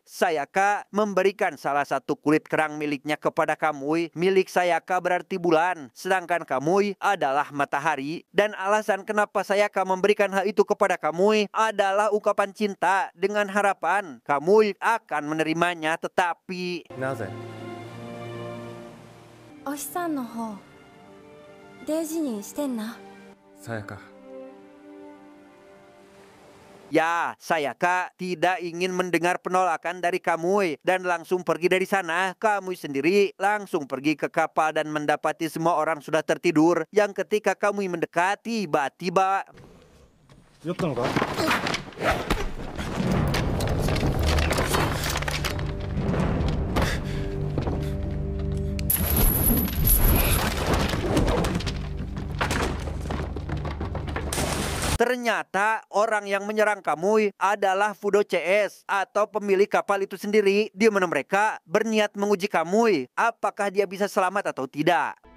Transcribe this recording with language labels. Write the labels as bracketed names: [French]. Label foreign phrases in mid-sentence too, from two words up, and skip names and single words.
[Indonesian] Sayaka memberikan salah satu kulit kerang miliknya kepada Kamui. Milik Sayaka berarti bulan, sedangkan Kamui adalah matahari. Dan alasan kenapa Sayaka memberikan hal itu kepada Kamui adalah ungkapan cinta dengan harapan Kamui akan menerimanya, tetapi... [Japanese] なぜ？お日さんの方大事にしてんな。さやか。 [Indonesian] Ya, Sayaka tidak ingin mendengar penolakan dari Kamui dan langsung pergi dari sana. Kamui sendiri langsung pergi ke kapal dan mendapati semua orang sudah tertidur. Yang ketika Kamui mendekat, tiba-tiba... [Japanese] 酔ったのか？ [Indonesian] Ternyata orang yang menyerang Kamui adalah Fudo CS atau pemilik kapal itu sendiri, di mana mereka berniat menguji Kamui apakah dia bisa selamat atau tidak.